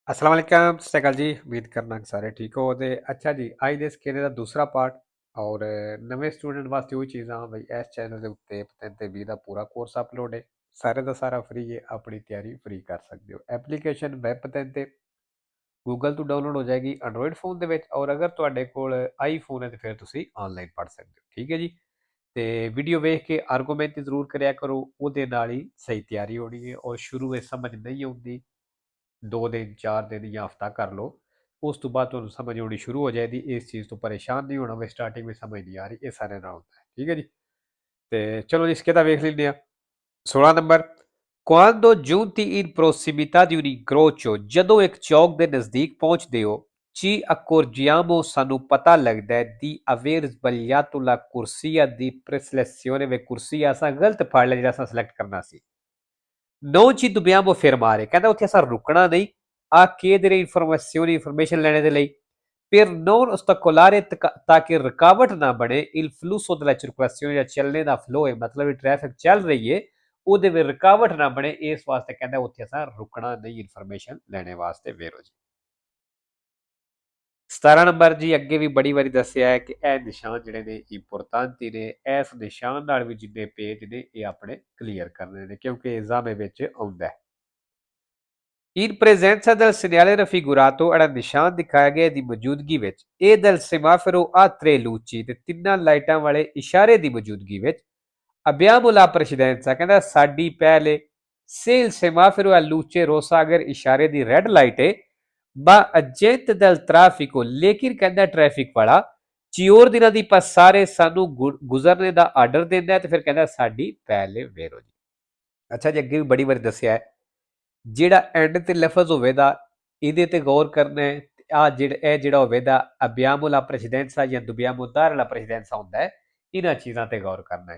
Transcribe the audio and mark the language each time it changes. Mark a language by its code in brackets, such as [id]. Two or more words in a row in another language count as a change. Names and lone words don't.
[ar] السلام عليكم [pa] ਸਤ ਸ੍ਰੀ ਅਕਾਲ ਜੀ। ਉਮੀਦ ਕਰਨਾ ਕਿ ਸਾਰੇ ਠੀਕ ਹੋ ਤੇ ਅੱਛਾ ਜੀ ਅੱਜ ਦੇ ਸਕੇਲੇ ਦਾ ਦੂਸਰਾ ਪਾਰਟ ਔਰ नਵੇਂ ਸਟੂਡੈਂਟ ਵਾਸਤੇ ਉਹੀ ਚੀਜ਼ਾਂ ਬਈ ਇਸ ਚੈਨਲ ਦੇ ਉੱਤੇ ਪਤਨ ਤੇ 20 ਦਾ ਪੂਰਾ ਕੋਰਸ ਅਪਲੋਡ ਹੈ। ਸਾਰੇ ਦਾ ਸਾਰਾ ਫ੍ਰੀ ਹੈ, ਆਪਣੀ ਤਿਆਰੀ ਫ੍ਰੀ ਕਰ ਸਕਦੇ ਹੋ। ਐਪਲੀਕੇਸ਼ਨ ਵੈਬ ਪਤਨ ਤੇ ਗੂਗਲ ਤੋਂ ਡਾਊਨਲੋਡ ਹੋ ਜਾਏਗੀ ਐਂਡਰੋਇਡ ਫੋਨ ਦੇ ਵਿੱਚ, ਔਰ ਅਗਰ ਤੁਹਾਡੇ ਕੋਲ ਆਈਫੋਨ ਹੈ ਤੇ ਫਿਰ ਤੁਸੀਂ ਆਨਲਾਈਨ ਪੜ੍ਹ ਸਕਦੇ ਹੋ। ਠੀਕ ਹੈ ਜੀ। ਤੇ ਵੀਡੀਓ ਵੇਖ ਕੇ ਆਰਗੂਮੈਂਟ ਜ਼ਰੂਰ ਕਰਿਆ ਕਰੋ, ਉਹਦੇ ਨਾਲ ਹੀ ਸਹੀ ਤਿਆਰੀ ਹੋਣੀ ਹੈ। ਔਰ ਸ਼ੁਰੂ ਵਿੱਚ ਸਮਝ ਨਹੀਂ ਆਉਂਦੀ 2 ਦਿਨ 4 ਦਿਨ ਯਾ ਹਫ਼ਤਾ ਕਰ ਲੋ, ਉਸ ਤੋ ਬਾਅਦ ਤੁਹਾਨੂੰ ਸਮਝ ਆਨੀ ਸ਼ੁਰੂ ਹੋ ਜਾਏਗੀ। ਇਸ ਚੀਜ਼ ਤੋ ਪਰੇਸ਼ਾਨ ਨਹੀਂ ਹੋਣਾ ਭੀ ਸਟਾਰਟਿੰਗ ਮੇਂ ਸਮਝ ਨਹੀਂ ਆ ਰਹੀ, ਯੇ ਸਾਰੇ ਨਾਲ ਹੋਂਦਾ ਹੈ। ਠੀਕ ਹੈ ਜੀ। ਤੋ ਚਲੋ ਜੀ ਇਸਕੇ ਵੇਖ ਲੇਂਦੇ ਆ। 16 नंबर, [it] quando giunti in prossimità di un incrocio, [pa] ਜਦੋਂ ਇੱਕ ਚੌਕ ਦੇ ਨਜ਼ਦੀਕ ਪਹੁੰਚਦੇ ਹੋ, [it] ci accorgiamo, [pa] ਸਾਨੂੰ ਪਤਾ ਲੱਗਦਾ ਹੈ [it] di aver sbagliato la corsia di preselezione [pa] ਵੇ ਕੁਰਸੀਆ ਅਸਾਂ ਗਲਤ ਫੜ ਲਿਆ ਜਿਹੜਾ ਅਸਾਂ ਸਿਲੈਕਟ ਕਰਨਾ ਸੀ। [it] non ci dobbiamo fermare, [pa] ਕਹਿੰਦਾ ਉੱਥੇ ਅਸਾਂ ਰੁਕਣਾ ਨਹੀਂ [it] a chiedere information [pa] ਲੈਣੇ ਦੇ ਲਈ, [it] per non ostacolare [pa] ਤਾਂ ਕਿ ਰੁਕਾਵਟ ਨਾ ਬਣੇ [it] il flusso della circolazione, [pa] ਜਾਂ ਚੱਲਣੇ ਦਾ ਫਲੋ ਹੈ, ਮਤਲਬ ਟ੍ਰੈਫਿਕ ਚੱਲ ਰਹੀ ਹੈ ਉਹਦੇ ਵਿੱਚ ਰੁਕਾਵਟ ਨਾ ਬਣੇ, ਇਸ ਵਾਸਤੇ ਕਹਿੰਦਾ ਉੱਥੇ ਅਸਾਂ ਰੁਕਣਾ ਨਹੀਂ ਇਨਫੋਰਮੇਸ਼ਨ ਲੈਣੇ ਵਾਸਤੇ। ਵੇਰੋ ਜੀ 17 ਨੰਬਰ ਜੀ, ਅੱਗੇ ਵੀ ਬੜੀ ਵਾਰੀ ਦੱਸਿਆ ਹੈ ਕਿ ਇਹ ਨਿਸ਼ਾਨ ਜਿਹੜੇ ਨੇ ਇੰਪੋਰਟੈਂਟ ਨੇ, ਇਸ ਨਿਸ਼ਾਨ ਨਾਲ ਵੀ ਜਿੰਨੇ ਪੇਜ ਨੇ ਇਹ ਆਪਣੇ ਕਲੀਅਰ ਕਰਨੇ ਨੇ ਕਿਉਂਕਿ ਐਗਜ਼ਾਮ ਵਿੱਚ ਆਉਂਦਾ ਹੈ। [it] In presenza del segnale raffigurato, [pa] ਜਿਹੜਾ ਨਿਸ਼ਾਨ ਦਿਖਾਇਆ ਗਿਆ ਦੀ ਮੌਜੂਦਗੀ ਵਿੱਚ, ਇਹ [it] del semaforo a tre luci, [pa] ਤੇ ਤਿੰਨਾਂ ਲਾਈਟਾਂ ਵਾਲੇ ਇਸ਼ਾਰੇ ਦੀ ਮੌਜੂਦਗੀ ਵਿੱਚ, [it] abbiamo la precedenza, [pa] ਕਹਿੰਦਾ ਸਾਡੀ ਪਹਿਲੇ, [it] se il semaforo a luce rossa, [pa] ਅਗਰ ਇਸ਼ਾਰੇ ਦੀ ਰੈੱਡ ਲਾਈਟ ਹੈ, [it] ma agente del traffico, [pa] ਲੇਕਿਨ ਕਹਿੰਦਾ ਟ੍ਰੈਫਿਕ ਵਾਲਾ ਚਿਓਰ ਦਿਨਾਂ ਦੀ ਸਾਰੇ ਸਾਨੂੰ ਗੁਜ਼ਰਨੇ ਦਾ ਆਰਡਰ ਦਿੰਦਾ ਹੈ, ਤੇ ਫਿਰ ਕਹਿੰਦਾ ਸਾਡੀ ਪਹਿਲੇ ਵੇਰੋ ਜੀ। ਅੱਛਾ ਜੀ, ਅੱਗੇ ਵੀ ਬੜੀ ਵਾਰੀ ਦੱਸਿਆ ਹੈ ਜਿਹੜਾ ਐਂਡ ਤੇ ਲਫ਼ਜ਼ ਹੋਵੇਗਾ ਇਹਦੇ ਤੇ ਗੌਰ ਕਰਨਾ ਹੈ। ਆ ਜਿਹੜਾ ਹੋਵੇਗਾ [it] abbiamo la precedenza [pa] ਜਾਂ [it] dobbiamo dar la precedenza [pa] ਹੁੰਦਾ ਹੈ, ਇਹਨਾਂ ਚੀਜ਼ਾਂ ਤੇ ਗੌਰ ਕਰਨਾ ਹੈ।